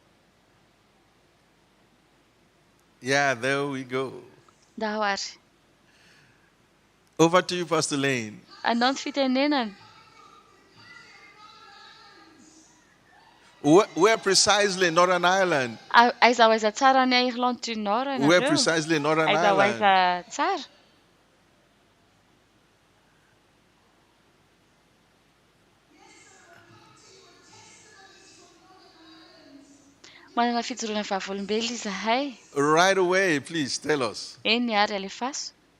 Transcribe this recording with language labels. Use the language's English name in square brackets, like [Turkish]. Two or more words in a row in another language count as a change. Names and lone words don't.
[English] Yeah, there we go. Over to you, Pastor Lane. [Malagasy] Anao ny fitenenana. [English] Where precisely Northern Ireland? [Malagasy] Aiza ho aiza tsara ny [French] Irlande du Nord [Malagasy] ianareo. [English] Where precisely Northern [Malagasy] Aiza ho [English] Ireland? [Malagasy] aiza tsara. Manana fijoroana vavolombelona izahay. [English] Right away, please tell us. [Malagasy] Eny ary alefaso.